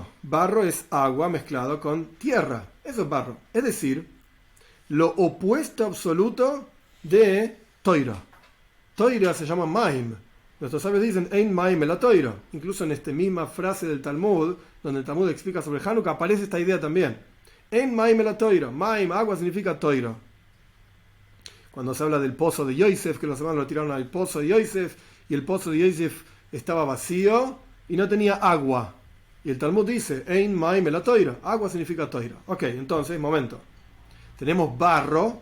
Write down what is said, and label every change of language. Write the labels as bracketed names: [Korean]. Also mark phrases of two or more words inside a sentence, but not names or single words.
[Spanish] Barro es agua mezclado con tierra. Eso es barro. Es decir, lo opuesto absoluto de Toira. Toira se llama Maim. Nuestros sabios dicen [Hebrew] אין מים אלא תורה. [Spanish] Incluso en esta misma frase del Talmud, donde el Talmud explica sobre Hanukkah, aparece esta idea también. [Hebrew] אין מים אלא תורה. [Spanish] Maim, agua, significa Toira. Cuando se habla del pozo de Yosef, que los hermanos lo tiraron al pozo de Yosef, y el pozo de Yosef estaba vacío y no tenía agua. Y el Talmud dice, [Hebrew] אין מים אלא תורה. [Spanish] Agua significa Toira. Ok, entonces, momento. Tenemos barro.